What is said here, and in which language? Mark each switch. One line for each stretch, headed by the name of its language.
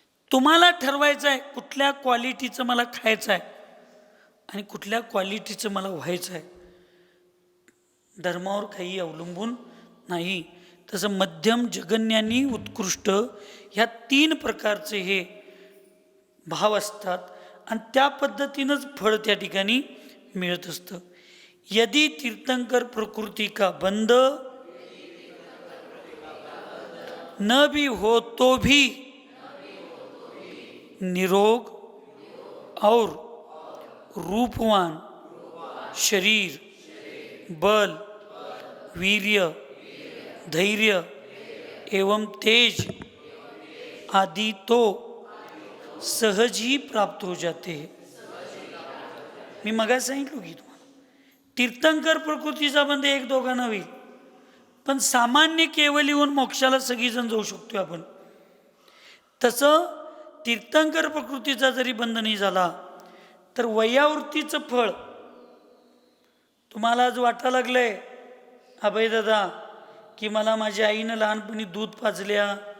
Marathi: तुम्हाला ठरवायचं आहे कुठल्या क्वालिटीचं मला खायचं आहे आणि कुठल्या क्वालिटीचं मला व्हायचं आहे. धर्मावर काही अवलंबून नाही. तसं मध्यम, जगन्य आणि उत्कृष्ट ह्या 3 प्रकारचे हे भाव असतात आणि त्या पद्धतीनंच फळ त्या ठिकाणी मिळत असतं.
Hindi: यदि तीर्थंकर प्रकृती का बंद न भी हो तो भी निरोग और रूपवान शरीर, बल, वीर्य, धैर्य एवं तेज आदि तो सहज ही प्राप्त हो जाते हैं.
Marathi: मी मगा सांगितलं की तुम्हाला तीर्थंकर प्रकृतीचा बंद 1-2 होईल, पण सामान्य केवल येऊन मोक्षाला सगळीजण जाऊ शकतो आपण. तसं तीर्थंकर प्रकृतीचा जरी बंद नाही झाला तर वयावृत्तीचं फळ तुम्हाला आज वाटा लागलंय अभय दादा की मला माझ्या आईनं लहानपणी दूध पाजल्या,